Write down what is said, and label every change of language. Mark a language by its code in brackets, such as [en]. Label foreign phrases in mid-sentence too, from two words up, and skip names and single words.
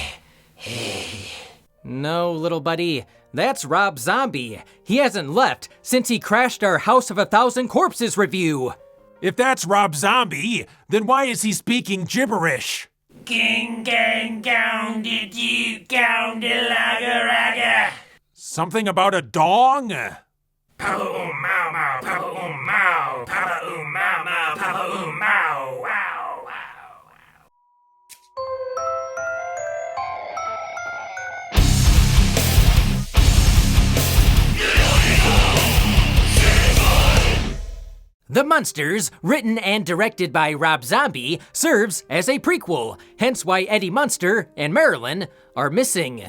[en] No, little buddy, that's Rob Zombie. He hasn't left since he crashed our House of a Thousand Corpses review. If that's Rob Zombie, then why is he speaking gibberish? Ging gang gown did you gown de lager raga. Something about a dong? Papa mau mau, papa mau, papa mau mau, papa mau, wow, wow. The Munsters, written and directed by Rob Zombie, serves as a prequel, hence why Eddie Munster and Marilyn are missing.